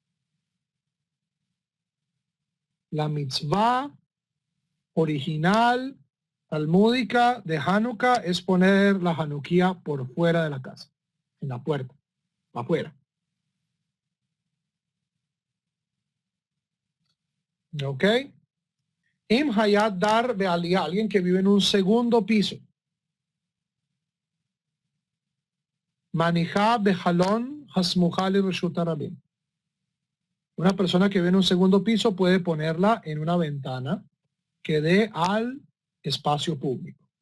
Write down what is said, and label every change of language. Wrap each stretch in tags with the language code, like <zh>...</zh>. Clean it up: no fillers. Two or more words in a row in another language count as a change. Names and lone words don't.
<es>La mitzvah original talmúdica de Hanukkah es poner la Hanukkah por fuera de la casa, en la puerta, afuera. ¿Ok?</es> <he>אם היתה דר בעלייה,</he> <es>alguien que vive en un segundo piso.</es> <he>מניחה בחלון הסמוכה לרשות הרבים.</he> <es>Una persona que vive en un segundo piso puede ponerla en una ventana que dé al espacio público.</es>